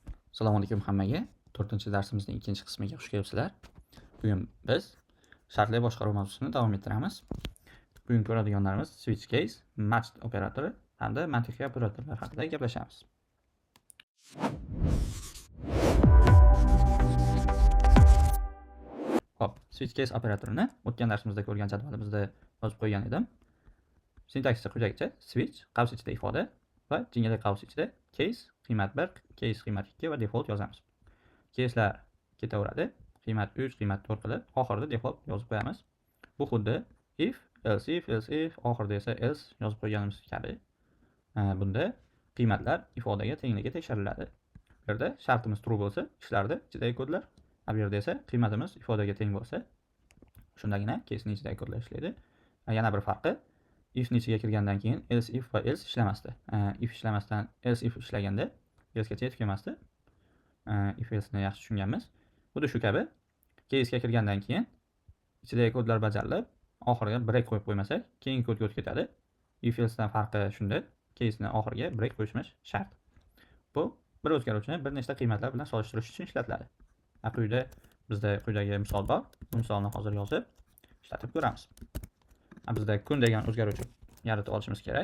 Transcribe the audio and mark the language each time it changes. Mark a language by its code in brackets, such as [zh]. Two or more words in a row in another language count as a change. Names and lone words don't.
[uz] Assalomu alaykum hammaga. 4-darsimizning 2-qismiga xush kelibsizlar. Bugun biz shartli boshqaruv mavzusini davom ettiramiz. Bugun ko'radiganlarimiz [en] switch case, [uz] matched operatori hamda mantiqiy operatorlar haqida gaplashamiz. Xo'p, [en] switch case [uz] operatorini o'tgan darsimizda ko'rgan jadvalimizda yozib qo'ygan edim. Sintaksisi quyidagicha: switch qavs ichida ifoda va jingali qavs ichida case qiymat 1, case qiymat 2 va default yozamiz. Case'lar ketaveradi. Qiymat 3, qiymat 4 qilib oxirida default yozib qo'yamiz. Bu xuddi [en] if, else if, [uz] oxirida esa else yozib qo'yganimiz kabi. Bunda qiymatlar ifodaga tengligi tekshiriladi. Bu yerda shartimiz true bo'lsa, ishlardi ichidagi kodlar. Bu yerda esa qiymatimiz ifodaga teng bo'lsa, shundagina casening ichidagi kodlar ishlaydi. Yana bir farqi, if ni ichiga kirgandan keyin [en] else if [uz] va else ishlamasdi. If ishlamasdan [en] else if [uz] ishlaganda elsegacha yetib kelmasdi. [en] If else [uz] ni yaxshi tushunganmiz. Xuddi shu kabi case'ga kirgandan keyin ichidagi kodlar bajarilib, oxiriga break qo'yib qo'ymasak, keyingi kodga o'tib ketadi. [en] If else [uz] dan farqi shunda, case'ni oxiriga break qo'yishimiz shart. Bu bir o'zgaruvchini bir nechta qiymatlar bilan solishtirish uchun ishlatiladi. Quyida bizda quyidagi misol bor. Bu misolni hozir yozib ishlatib ko'ramiz. Bizda kun degan o'zgaruvchi yaratib olishimiz kerak.